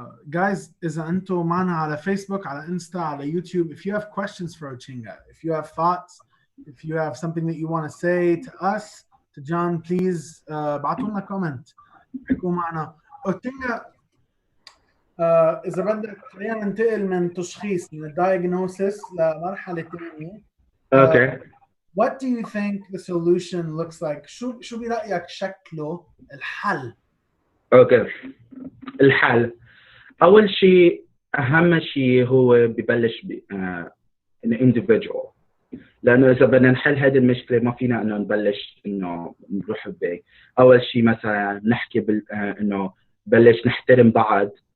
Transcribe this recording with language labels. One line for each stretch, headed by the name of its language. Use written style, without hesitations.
English: Guys,
Arabic: إذا أنتم معنا على فيسبوك، على إنستا، على يوتيوب,
English: if you have questions for Ochinga, if you have thoughts, if you have something that you want to say to us, to John, please
Arabic: ابعتوا لنا
English: comment.
Arabic: احكوا معنا. Ochinga, إذا بدك خلينا ننتقل من تشخيص من diagnosis لمرحلة ثانية.
English: Okay. What do you think the solution looks like?
Arabic: شو برأيك شكله الحل؟
English: Okay.
Arabic: الحل أول شيء، أهم شيء هو ببلش individual، لأنه إذا بدنا نحل هذه المشكلة ما فينا إنه نبلش إنه نروح ببيت. أول شيء مثلا نحكي إنه بلش نحترم بعض.